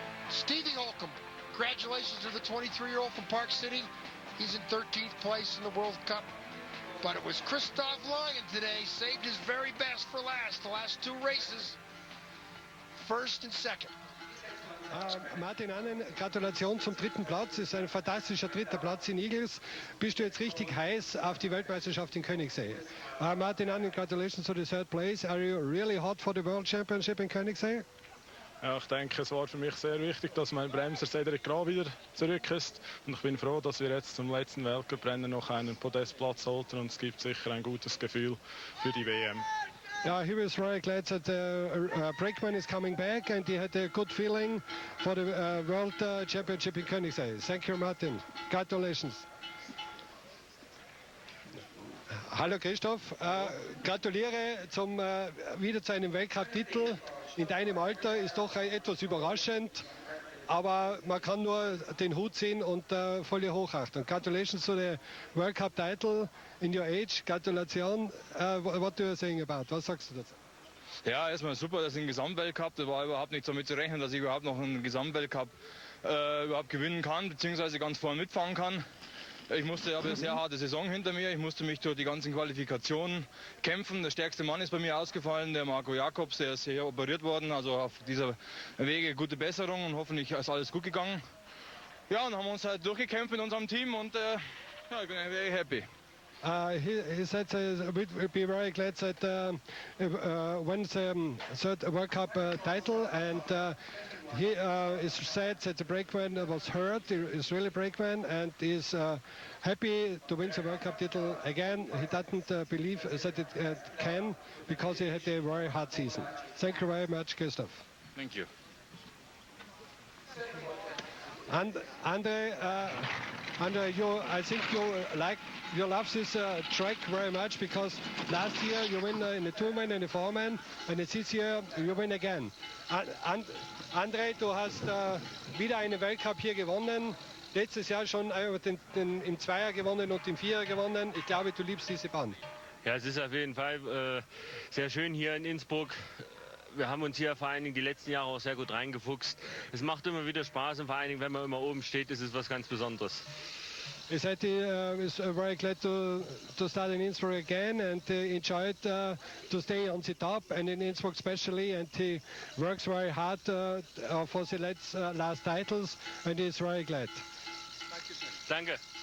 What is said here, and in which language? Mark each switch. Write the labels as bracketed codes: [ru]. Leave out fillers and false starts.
[en] Stevie Holcomb, congratulations to the 23-year-old from Park City. He's in 13th place in the World Cup. But it was Christoph Langen today, saved his very best for last. The last 2 races, 1st and 2nd. [de] Martin Annen, Gratulation zum 3. Platz. Das ist ein fantastischer 3. Platz in Igls. Bist du jetzt richtig heiß auf die Weltmeisterschaft in Königssee? [en] Martin Annen, congratulations to the 3rd place. Are you really hot for the World Championship in Königssee? [de] Ja, ich denke, es war für mich sehr wichtig, dass mein Bremser Cedric Grau wieder zurück ist. Und ich bin froh, dass wir jetzt zum letzten Weltcuprennen noch einen Podestplatz holten. Und es gibt sicher ein gutes Gefühl für die WM. [en] Yeah, he was very glad that Brakeman is coming back and he had a good feeling for the World Championship in Königssee. Thank you, Martin. Congratulations. [de] Hallo Christoph, gratuliere wieder zu einem Weltcup-Titel. In deinem Alter ist doch etwas überraschend, aber man kann nur den Hut ziehen und volle Hochachtung. [en] Congratulations to the World Cup title in your age. Gratulation. What do you saying about? [de] Was sagst du dazu? Ja, erstmal super, dass ich einen Gesamtweltcup, da war überhaupt nicht damit zu rechnen, dass ich überhaupt noch einen Gesamtweltcup überhaupt gewinnen kann, beziehungsweise ganz vorne mitfahren kann. Ich habe eine sehr harte Saison hinter mir. Ich musste mich durch die ganzen Qualifikationen kämpfen. Der stärkste Mann ist bei mir ausgefallen, der Marco Jakobs, der ist hier operiert worden. Also auf dieser Wege gute Besserung und hoffentlich ist alles gut gegangen. Ja, und haben uns halt durchgekämpft mit unserem Team und ja, ich bin [en] very happy. He said we'd be very glad that wins the 3rd World Cup title, and he is sad that the brakeman was hurt. He is really brakeman, and is happy to win the World Cup title again. He doesn't believe that it can, because he had a very hard season. Thank you very much, Christoph. Thank you. And Andre, I think you love this track very much, because last year you win in the 2-man and the 4-man, and this year you win again. [de] Andre, du hast wieder einen Weltcup hier gewonnen. Letztes Jahr schon im Zweier gewonnen und im Vierer gewonnen. Ich glaube, du liebst diese Bahn. Ja, es ist auf jeden Fall sehr schön hier in Innsbruck. Wir haben uns hier vor allen Dingen die letzten Jahre auch sehr gut reingefuchst. Es macht immer wieder Spaß und vor allen Dingen, wenn man immer oben steht, ist es was ganz Besonderes. [en] He said he is very glad to start in Innsbruck again, and he enjoyed to stay on the top, and in Innsbruck especially, and he works very hard for the last titles, and he is very glad. [de] Danke.